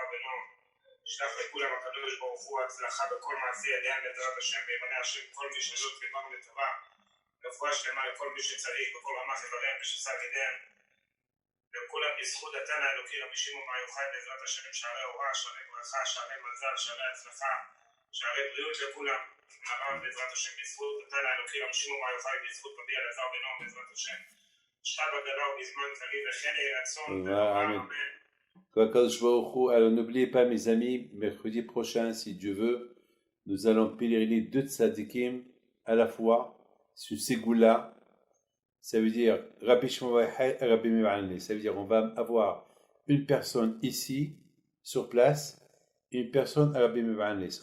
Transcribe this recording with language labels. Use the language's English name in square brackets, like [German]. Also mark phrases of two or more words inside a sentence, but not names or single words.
[Hebrew] בנו, ישלח לכולם הקדוש ברוך הוא הצלחה בכל מעשי ידיהם בעזרת השם, וימנה השם כל מי שלא תיבר לטובה, רפואה שלמה לכל מי שצריך, בכל רמ"ח איבריהם ושס"ה ידיהם, וכולם בזכות התנא האלוקי רבי שמעון בר יוחאי, בעזרת השם, שערי אורה, שערי ברכה, שערי מזל, שערי הצלחה, שערי בריאות לכולם, הרב בעזרת השם, בזכות התנא האלוקי רבי שמעון בר יוחאי, בזכות רבי אלעזר בנו, בעזרת השם, שב הגלה ובזמן קריב וכן יהי רצון, אמן. [French] Alors n'oubliez pas mes amis, mercredi prochain, si Dieu veut, nous allons pèleriner deux tzadikim à la fois sur Ségoula. Ça veut dire Rabbi Shimon Bar Yochai et Rabbi Meir Bar Hanès. Ça veut dire on va avoir une personne ici, sur place, et une personne à Rabbi Meir Bar Hanès.